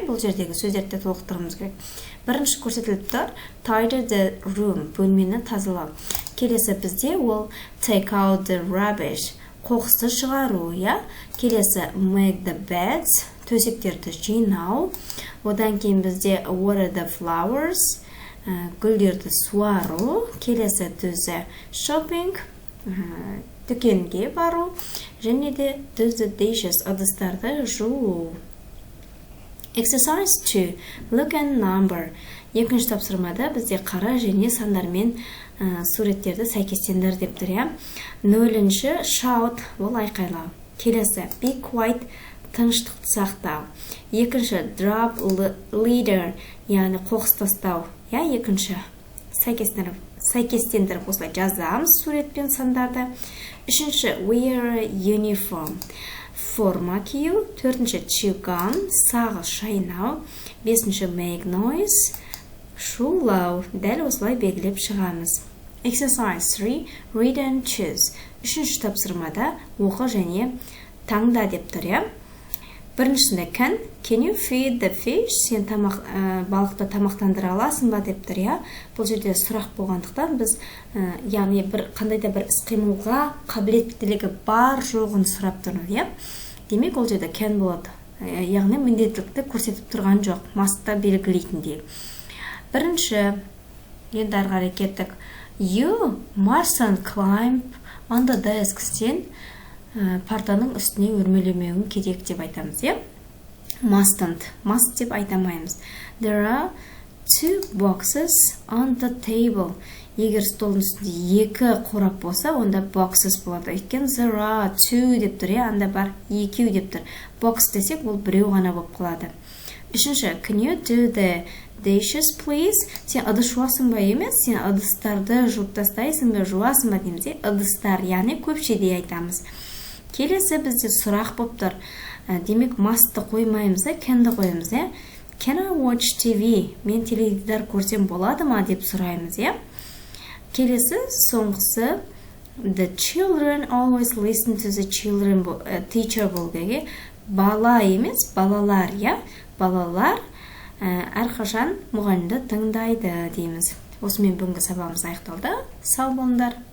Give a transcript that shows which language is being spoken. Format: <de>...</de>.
<kk>Бұл жердегі сөздерді толықтырымыз керек. Бірінші көрсетіліп тұр.</kk> <en>Tidy the room.</en> <kk>Бөлмені тазалау. Келесі бізде ол</kk> <en>take out the rubbish.</en> <kk>Қоқысты шығару, я?</kk> <en>Келесі make the beds.</en> <kk>Төсектерді жинау. Одан кейін бізде</kk> <en>water the flowers.</en> <kk>Гүлдерді суару. Келесі түзі shopping. Дүкенге бару. Және де</kk> <en>do the dishes.</en> <kk>Ыдыстарды жуу.</kk> <en>Exercise 2. Look and number.</en> <kk>Екінші тапсырмада бізде қара және сандармен суреттерді сәйкестендір деп тұр, я? 0-ші</kk> <en>shout,</en> <kk>ол айқайлау. Келесі</kk> <en>be quiet,</en> <kk>тыныштықты сақтау. Екінші</kk> <en>drop leader,</en> <kk>яғни қоқыс тастау, я? Екінші сәйкестендіріп осылай жазамыз суретпен сандарды. Үшінші</kk> <en>wear uniform,</en> <kk>форма кию. Төртінші</kk> <en>chew gum,</en> <kk>сағыз шайнау. Бесінші</kk> <en>make noise,</en> <kk>шулау. Дәл осылай белгілеп шығамыз.</kk> <en>Exercise 3. Read and choose.</en> <kk>Үшінші тапсырмада оқы және таңда деп тұр, я? Біріншісінде</kk> <en>can you feed the fish?</en> <kk>Сен балықты тамақтандыра аласың ба деп тұр, я? Бұл жерде сұрақ болғандықтан біз яғни қандайда бір іс-қимылға қабілеттілігі бар жоғын сұрап тұрмыз, я? Демек ол жерде can болады. Яғни міндеттілікті көрсетіп тұрған жоқ, маста белгілейтіндей. Бірінші, енді ары қарай кеттік.</kk> <en>You mustn't climb on the desk.</en> <kk>Сен партаның үстіне өрмелемеуің керек деп айтамыз, я? Mustn't, must деп айтамаймыз.</kk> <en>There are 2 boxes on the table.</en> <kk>Егер столдың үстінде 2 қорап болса, онда boxes болады. Өйткені there are 2 деп тұр, я? Анда бар 2 деп тұр. Box десек, ол біреу ғана болып қалады.</kk> <en>Үшінші, can you do the dishes, please?</en> <kk>Сен ыдыс жуасың ба емес? Сен ыдыстарды жуып тастайсың ба, жуасың ба дейміз, ыдыстар, яғни көпшеде айтамыз. Келесі бізде сұрақ болып тұр. Демек, must-ты қоймаймыз, can-ді қойымыз, я?</kk> <en>Can I watch TV?</en> <kk>Мен теледидар көрсем болады ма деп сұраймыз, я? Келесі, соңғысы</kk> <en>the children always listen to the teacher</en> <kk>бол деге. Бала емес, балалар, я? Балалар әрқашан мұғалімді тыңдайды дейміз. Осымен бүгінгі сабағымыз аяқталды. Сау болыңдар.</kk>